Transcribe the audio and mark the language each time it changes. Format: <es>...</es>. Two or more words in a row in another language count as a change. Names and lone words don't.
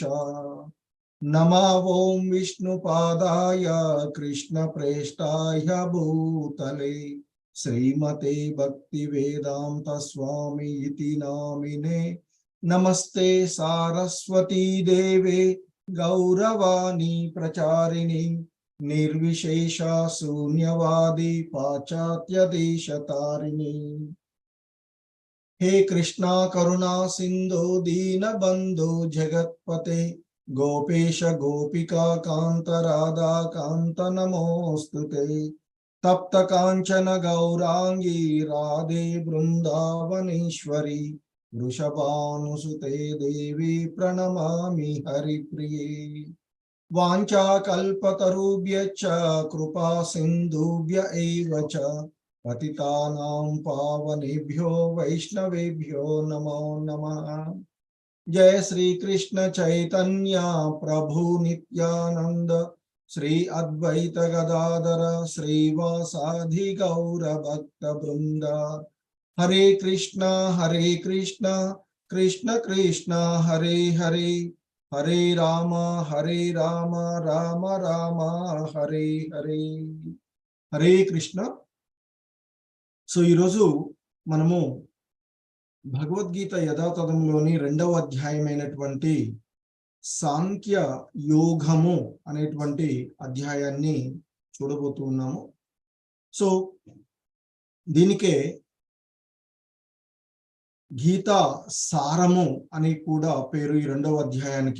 <sa>नमः ओं विष्णुपादाय कृष्ण प्रेष्ठाय भूतले श्रीमते भक्ति वेदांत स्वामी इति नामिने. नमस्ते सारस्वती देवे गौरवाणी प्रचारिणी निर्विशेषा शून्यवादी पाश्चात्य देशतारिणी. हे कृष्णा करुणा सिंधु दीन बंधु जगत्पते गोपेश गोपिका कांत राधा कांत नमोस्तुते. तप्त कांचन गौरांगी राधे वृंदावनेश्वरी वृषभानुसुते देवी प्रणमामि हरिप्रिये. वाञ्छाकल्पतरुभ्यश्च कृपा सिन्धुभ्य एव च पतितानां पावनेभ्यो वैष्णवेभ्यो नमो नमः. जय श्री कृष्ण चैतन्य प्रभु नित्यानंद श्री अद्वैत गदाधर श्रीवासादि गौर भक्त वृंद. हरे कृष्णा कृष्ण कृष्ण हरे हरे हरे राम राम राम हरे हरे. हरे कृष्ण.</sa> <te>ఈరోజు మనము భగవద్గీత యథాతథంలోని రెండవ అధ్యాయమైనటువంటి సాంఖ్య యోగము అనేటువంటి అధ్యాయాన్ని చూడబోతూ ఉన్నాము. దీనికే గీతా సారము అని కూడా పేరు ఈ రెండవ అధ్యాయానికి.</te>